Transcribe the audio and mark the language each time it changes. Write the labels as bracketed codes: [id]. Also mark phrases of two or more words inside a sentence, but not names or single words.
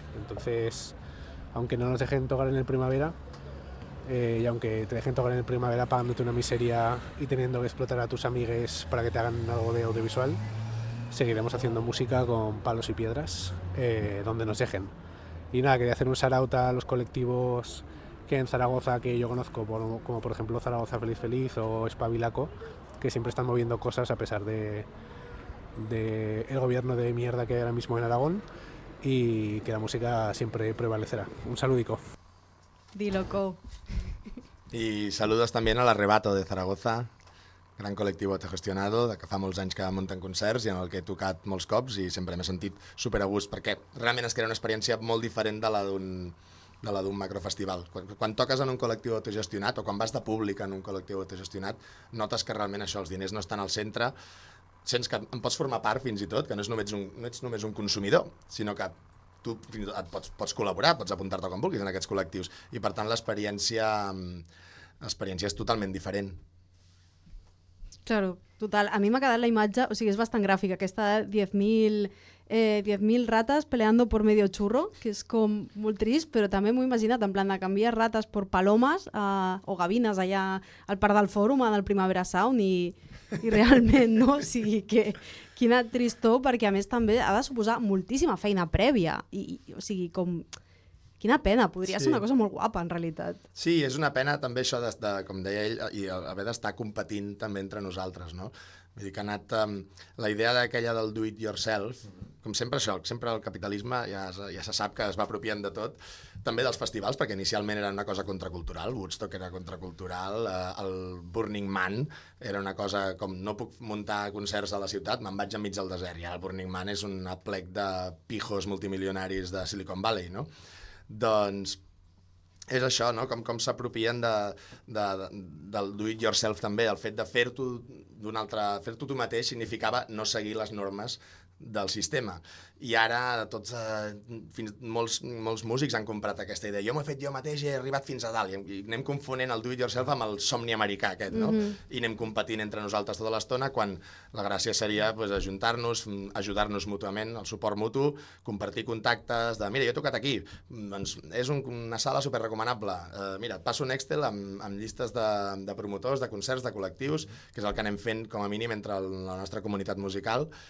[es] Entonces, aunque no nos dejen tocar en el Primavera, y aunque te dejen tocar en el Primavera pagándote una miseria y teniendo que explotar a tus amigues para que te hagan algo de audiovisual, seguiremos haciendo música con palos y piedras donde nos dejen. Y nada, quería hacer un shout-out a los colectivos que hay en Zaragoza que yo conozco, como por ejemplo Zaragoza Feliz Feliz o Espabilaco, que siempre están moviendo cosas a pesar de el gobierno de mierda que hay ahora mismo en Aragón, y que la música siempre prevalecerá. Un saludico. Di-loco. Y saludos también al Arrebato de Zaragoza, [ca] gran col·lectiu autogestionado, que fa molts anys que munten concerts i en el que he tocat molts cops i sempre m'he sentit super a gust, perquè realment es crea una experiència molt diferent de la d'un macrofestival. Quan toques en un col·lectiu autogestionat o quan vas de públic en un col·lectiu autogestionat, notes que realment això, els diners no estan al centre, sents que en pots formar part fins i tot, que no ets només un consumidor, sinó que tu pots col·laborar, pots apuntar-te quan vulguis en aquests col·lectius, i per tant l'experiència és totalment diferent. [es] Claro, total. [ca] A mi m'ha quedat la imatge, o sigui, és bastant gràfica, aquesta de [es] 10.000 ratas peleando por medio churro, [ca] que és com molt trist, però també m'ho he imaginat, en plan de canviar rates por palomes o gavines allà al Parc del Fòrum, al Primavera Sound, i realment, no? O sigui, que quina tristor, perquè a més també ha de suposar moltíssima feina prèvia, o sigui, com... Quina pena, podria ser una cosa molt guapa, en realitat. Sí, és una pena també això, com deia ell, i haver d'estar competint també entre nosaltres, no? Vull dir que ha anat... la idea d'aquella del [en] do it yourself, [ca] com sempre això, sempre el capitalisme ja se sap que es va apropiant de tot, també dels festivals, perquè inicialment era una cosa contracultural, Woodstock era contracultural, el Burning Man era una cosa com no puc muntar concerts a la ciutat, me'n vaig enmig del desert, i ara el Burning Man és un aplec de pijos multimilionaris de Silicon Valley, no? Doncs és això, no? Com s'apropien del [en] do-it-yourself [ca] també. El fet de fer-t'ho tu mateix significava no seguir les normes del sistema. I ara molts músics han comprat aquesta idea. Jo m'ho he fet jo mateix i he arribat fins a dalt. I anem confonent el [en] do-it-yourself [ca] amb el somni americà aquest, no? I anem competint entre nosaltres tota l'estona, quan la gràcia seria ajuntar-nos, ajudar-nos mútuament, el suport mutu, compartir contactes de mira, jo he tocat aquí, doncs és una sala superrecomanable. Mira, et passo un Excel amb llistes de promotors, de concerts, de col·lectius, que és el que anem fent com a mínim entre la nostra comunitat musical.